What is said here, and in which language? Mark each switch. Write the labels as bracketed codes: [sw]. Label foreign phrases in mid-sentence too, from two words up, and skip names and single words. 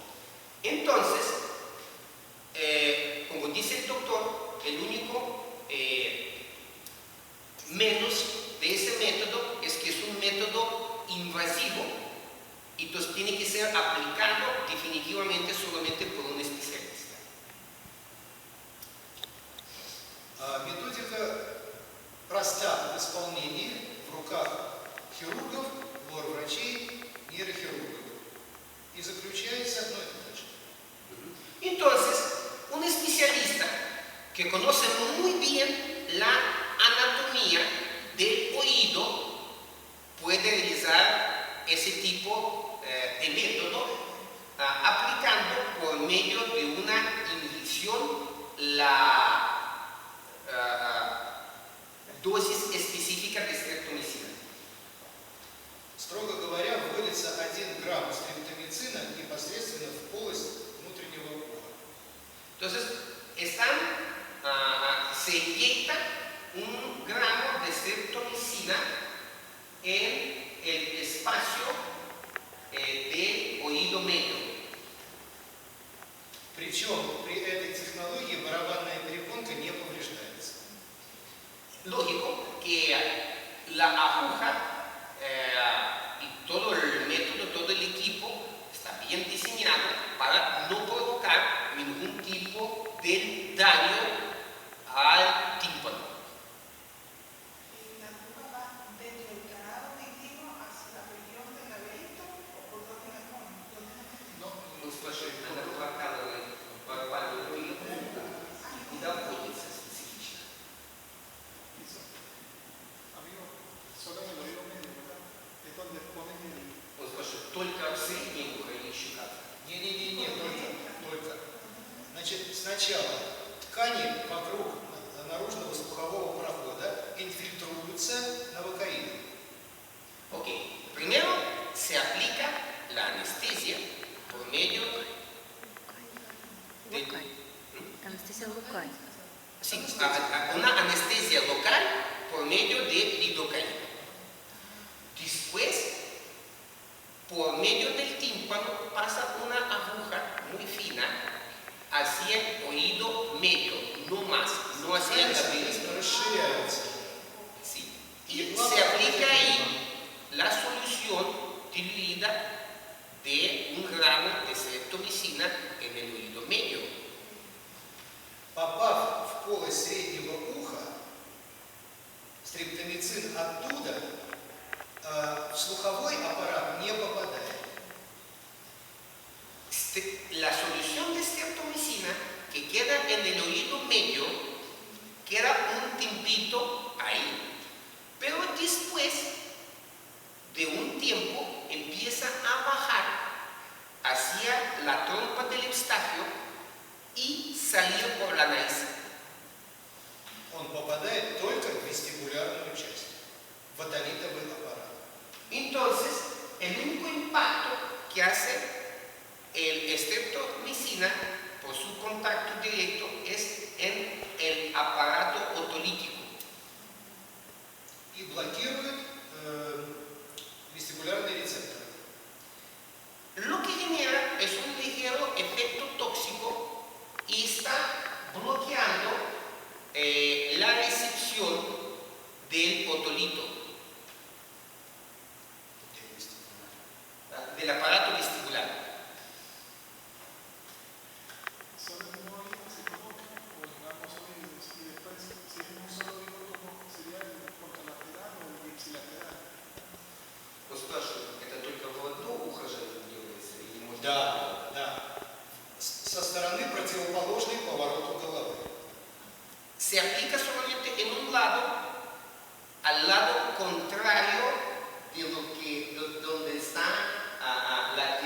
[es] Entonces, como dice el doctor, el único menos de ese método es que es un método invasivo y entonces tiene que ser aplicado definitivamente solamente por un especialista. [ru] Методика проста в исполнении в руках хирургов, лор-врачей, нейрохирургов. И заключается одно и то же. [es] Entonces, un especialista que conoce muy bien la anatomía del oído puede realizar ese tipo de método aplicando por medio de una inyección la dosis específica de streptomicina. [ru] Строго говоря, вводится 1 грамм стриптомицина непосредственно в полость внутреннего уха. [es] Entonces, se inyecta 1 gramo de streptomicina en el espacio del oído medio. [ru] Причем при этой технологии барабанная перепонка не повреждается. [es] Lógico que la aguja y todo el método, todo el equipo está bien diseñado para no provocar ningún tipo de daño al tímpano. ¿La aguja va desde el canal auditivo hacia la región del laberinto o por dónde la ponen? [ru] Ну, слушай, она прокалывает барабанную перепонку и доводится специфично. [es] Solo en el oído medio, ¿verdad? Es donde ponen el... [ru] Вот, слушай, только в среднее ухо или щека. Не, только. Значит, сначала ткани вокруг наружного слухового прохода инфильтруются новокаином. [es] Ok, primero se aplica la anestesia por medio de... Anestesia local. Sí, una anestesia local por medio de lidocaína. Después, por medio del tímpano, pasa una aguja muy fina hacia el oído medio, no más, no hacia el laberinto. [ru] Расширяется. [es] Sí. Y se aplica ahí la solución diluida de 1 gramo de streptomicina en el oído medio. [ru] Попав в полость среднего уха, стриптомицин оттуда в слуховой аппарат не попадает. [es] La solución de streptomicina que queda en el oído medio queda un tiempito ahí, pero después de un tiempo empieza a bajar hacia la trompa del Eustaquio y salir por la nariz. [ru] Он попадает только в вестибулярную часть, в отолитовый аппарат. [es] Entonces, el único impacto que hace el streptomicina por su contacto directo es en el aparato otolítico. [ru] И блокирует вестибулярный рецептор. [es] Lo que genera es un ligero efecto tóxico y está bloqueando la recepción del otolito, del aparato vestibular. Solo en un oído se coloca, o en ambos oídos, y después, si es en un solo oído, ¿cómo sería el contralateral o el ipsilateral? [ru] Вот спрашивают, это только в одно ухо же делается или можно? Да. Со стороны противоположной повороту головы. [es] Se aplica solamente en un lado, al lado contrario de donde está